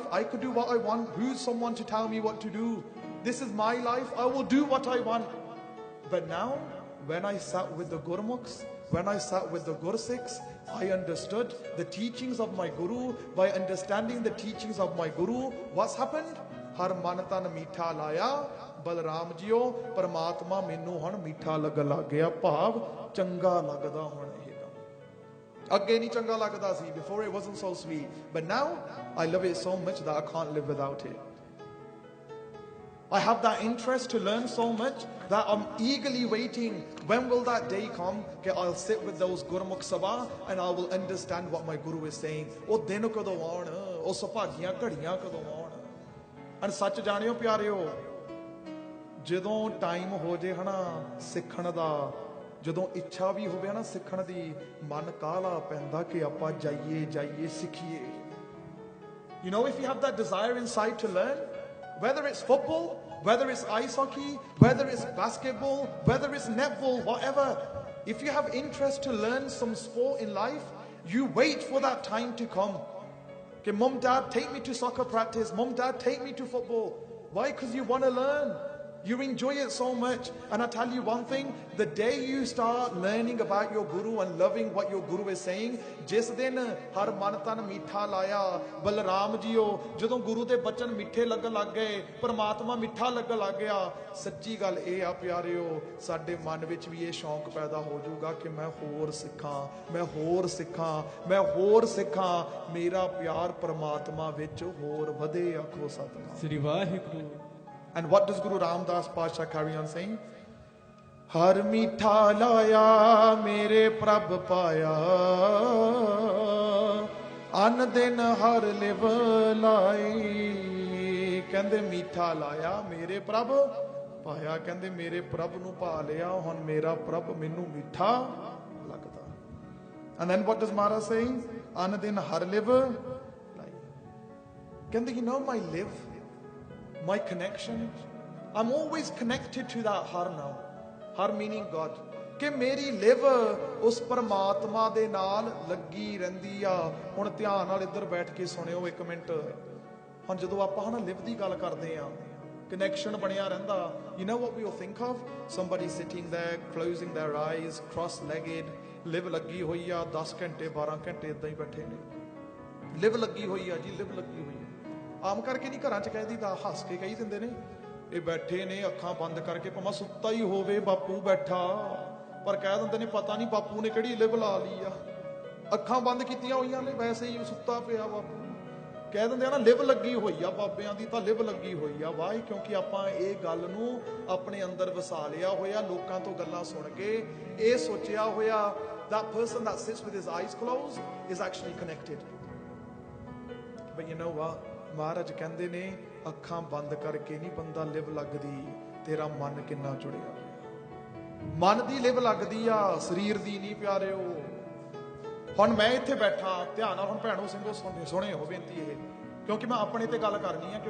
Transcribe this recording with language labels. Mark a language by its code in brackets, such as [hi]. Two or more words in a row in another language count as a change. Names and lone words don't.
[en] I could do what I want. Who's someone to tell me what to do? This is my life. I will do what I want. But now, when I sat with the Gurmukhs, when I sat with the Gursikhs, I understood the teachings of my Guru. By understanding the teachings of my Guru, what's happened? [pa] ਹਰ ਮਨ ਤਨ ਮੀਠਾ ਲਾਇਆ। ਬਲਰਾਮ ਜੀਓ, ਪਰਮਾਤਮਾ ਮੈਨੂੰ ਹੁਣ ਮਿੱਠਾ ਲੱਗਣ ਲੱਗ ਗਿਆ। ਭਾਵ ਚੰਗਾ ਲੱਗਦਾ ਹੁਣ ਇਹ ਕੰਮ। ਅੱਗੇ ਨਹੀਂ ਚੰਗਾ ਲੱਗਦਾ ਸੀ। [en] Before it wasn't so sweet, but now I love it so much that I can't live without it. I have that interest to learn so much that I'm eagerly waiting. When will that day come that I'll sit with those Gurmukh Sabha and I will understand what my Guru is saying? [pa] ਉਹ ਦਿਨ ਕਦੋਂ ਆਉਣ? ਉਹ ਸੁਭਾਗੀਆਂ ਘੜੀਆਂ ਕਦੋਂ ਆਉਣ? ਅਨ ਸੱਚ ਜਾਣਿਓ ਪਿਆਰਿਓ, ਜਦੋਂ ਟਾਈਮ ਹੋ ਜੇ ਹਨਾ ਸਿੱਖਣ ਦਾ, ਜਦੋਂ ਇੱਛਾ ਵੀ ਹੋਵੇ ਨਾ ਸਿੱਖਣ ਦੀ, ਮਨ ਕਾਹਲਾ ਪੈਂਦਾ ਕਿ ਆਪਾਂ ਜਾਈਏ ਸਿੱਖੀਏ। [en] You know, if you have that desire inside to learn, whether it's football, whether it's ice hockey, whether it's basketball, whether it's netball, whatever, if you have interest to learn some sport in life, you wait for that time to come. Okay, Mom, Dad, take me to soccer practice. Mom, Dad, take me to football. Why? Because you want to learn. You enjoy it so much. And I tell you one thing, the day you start learning about your Guru and loving what your Guru is saying, [pa] ਜਿਸ ਦਿਨ ਹਰ ਮਨ ਤਨ ਮੀਠਾ ਲਾਇਆ। ਬਲਰਾਮ ਜੀਓ, ਜਦੋਂ ਗੁਰੂ ਦੇ ਬਚਨ ਮਿੱਠੇ ਲੱਗਣ ਲੱਗ ਗਏ, ਪਰਮਾਤਮਾ ਮਿੱਠਾ ਲੱਗਣ ਲੱਗ ਗਿਆ। ਸੱਚੀ ਗੱਲ ਇਹ ਆ ਪਿਆਰਿਓ, ਸਾਡੇ ਮਨ ਵਿੱਚ ਵੀ ਇਹ ਸ਼ੌਂਕ ਪੈਦਾ ਹੋ ਜਾਊਗਾ ਕਿ ਮੈਂ ਹੋਰ ਸਿੱਖਾਂ, ਮੈਂ ਹੋਰ ਸਿੱਖਾਂ, ਮੈਂ ਹੋਰ ਸਿੱਖਾਂ। ਮੇਰਾ ਪਿਆਰ ਪਰਮਾਤਮਾ ਵਿੱਚ ਹੋਰ ਵਧੇ। ਆਖੋ ਸਤਿਨਾਮ ਸ੍ਰੀ ਵਾਹਿਗੁਰੂ। [en] And what does Guru Ramdas Pasha carry on saying? [pa] ਹਰ ਮੀਠਾ ਲਾਇਆ ਮੇਰੇ ਪ੍ਰਭ ਪਾਇਆ, ਅਨ ਦਿਨ ਹਰ ਲਿਵ ਲਾਈ। ਕਹਿੰਦੇ ਮੀਠਾ ਲਾਇਆ ਮੇਰੇ ਪ੍ਰਭ ਪਾਇਆ। ਕਹਿੰਦੇ ਮੇਰੇ ਪ੍ਰਭ ਨੂੰ ਪਾ ਲਿਆ, ਹੁਣ ਮੇਰਾ ਪ੍ਰਭ ਮੈਨੂੰ ਮਿੱਠਾ ਲੱਗਦਾ। [en] And then what does Maharaj say? [pa] ਅਨ ਦਿਨ ਹਰ ਲਿਵ ਲਾਈ। [en] ਕਹਿੰਦੇ you know my live, my connection, I'm always connected to that har now. Har meaning God. [pa] ਕਿ ਮੇਰੀ ਲਿਵ ਉਸ ਪਰਮਾਤਮਾ ਦੇ ਨਾਲ ਲੱਗੀ ਰਹਿੰਦੀ ਆ। ਹੁਣ ਧਿਆਨ ਨਾਲ ਇੱਧਰ ਬੈਠ ਕੇ ਸੁਣਿਓ ਇੱਕ ਮਿੰਟ। ਹੁਣ ਜਦੋਂ ਆਪਾਂ ਹਨਾ ਲਿਵ ਦੀ ਗੱਲ ਕਰਦੇ ਆ, ਕਨੈਕਸ਼ਨ ਬਣਿਆ ਰਹਿੰਦਾ। [en] You know what we will think of? Somebody sitting there, closing their eyes, cross-legged, [pa] ਲਿਵ ਲੱਗੀ ਹੋਈ ਆ, 10 ਘੰਟੇ 12 ਘੰਟੇ ਇਦਾਂ ਹੀ ਬੈਠੇ ਨੇ। ਲਿਵ ਲੱਗੀ ਹੋਈ ਆ ਜੀ, ਲਿਵ ਲੱਗੀ ਹੋਈ ਆ। ਆਮ ਕਰਕੇ ਨਹੀਂ ਘਰਾਂ 'ਚ ਕਹਿ ਦੀਦਾ, ਹੱਸ ਕੇ ਕਹੀ ਦਿੰਦੇ ਨੇ, ਇਹ ਬੈਠੇ ਨੇ ਅੱਖਾਂ ਬੰਦ ਕਰਕੇ, ਭਾਵੇਂ ਸੁੱਤਾ ਹੀ ਹੋਵੇ ਬਾਪੂ ਬੈਠਾ, ਪਰ ਕਹਿ ਦਿੰਦੇ ਨੇ ਪਤਾ ਨਹੀਂ ਬਾਪੂ ਨੇ ਕਿਹੜੀ ਲਿਵ ਲਾ ਲਈ ਆ। ਅੱਖਾਂ ਬੰਦ ਕੀਤੀਆਂ ਹੋਈਆਂ ਨੇ, ਵੈਸੇ ਹੀ ਸੁੱਤਾ ਪਿਆ ਬਾਪੂ। ਕਹਿ ਦਿੰਦੇ ਆ ਨਾ ਲਿਵ ਲੱਗੀ ਹੋਈ ਆ ਬਾਬਿਆਂ ਦੀ, ਤਾਂ ਲਿਵ ਲੱਗੀ ਹੋਈ ਆ। ਵਾਹ, ਕਿਉਂਕਿ ਆਪਾਂ ਇਹ ਗੱਲ ਨੂੰ ਆਪਣੇ ਅੰਦਰ ਵਸਾ ਲਿਆ ਹੋਇਆ, ਲੋਕਾਂ ਤੋਂ ਗੱਲਾਂ ਸੁਣ ਕੇ ਇਹ ਸੋਚਿਆ ਹੋਇਆ [en] that person that sits with his eyes closed is actually connected. But you know what? [pa] ਮਹਾਰਾਜ ਕਹਿੰਦੇ ਨੇ ਅੱਖਾਂ ਬੰਦ ਕਰਕੇ ਨਹੀਂ ਬੰਦਾ ਲਿਵ ਲੱਗਦੀ, ਤੇਰਾ ਮਨ ਕਿੰਨਾ ਜੁੜਿਆ ਹੋਇਆ। ਮਨ ਦੀ ਲਿਵ ਲੱਗਦੀ ਆ, ਸਰੀਰ ਦੀ ਨਹੀਂ ਪਿਆਰਿਓ। ਹੁਣ ਮੈਂ ਇੱਥੇ ਬੈਠਾ, ਧਿਆਨ ਨਾਲ ਹੁਣ ਭੈਣੋ ਸਿੰਘੋ ਸੁਣੇ ਹੋ ਬੇਨਤੀ ਇਹ, ਕਿਉਂਕਿ ਮੈਂ ਆਪਣੇ ਤੇ ਗੱਲ ਕਰਨੀ ਆ।